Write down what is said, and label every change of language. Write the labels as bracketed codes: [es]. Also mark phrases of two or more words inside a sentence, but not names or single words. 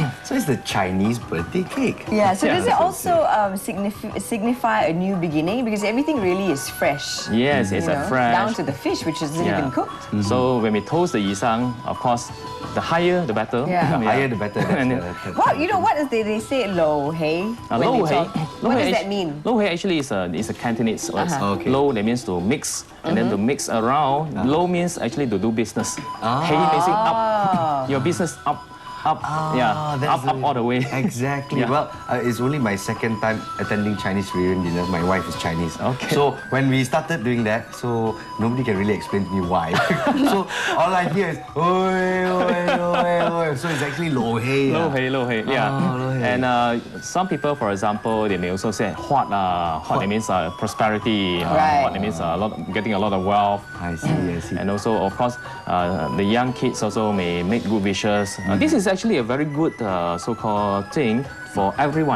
[en] So it's the Chinese birthday cake. Yeah, so Yeah. does it also signify a new beginning? Because everything really is fresh. Yes, it's you a know, fresh. down to the fish, which isn't even cooked. So when we toast the Yee-Sang, of course, the higher the better. Yeah. The higher the better. And then- Well, you know what is they say [yue] lo hei? [en] when Lo they hei. talk. What does that mean? [yue] Lo hei [en] actually is a Cantonese word. Okay. Lo, that means to mix, and then to mix around. Lo means actually to do business. Hei means up. Your business up. That's Up all the way. Exactly. Yeah. Well, it's only my 2nd time attending Chinese reunion dinner. My wife is Chinese. Okay. So when we started doing that, so nobody can really explain to me why. So all I hear is oi, oi, oi, oi. So it's actually [yue] lo hei. Lo hei, yeah. lo hei. [en] And some people, for example, they may also say huat. Huat that means prosperity. Right. Huat that means getting a lot of wealth. I see. And also, of course, the young kids also may make good wishes. This is actually a very good so-called thing for everyone.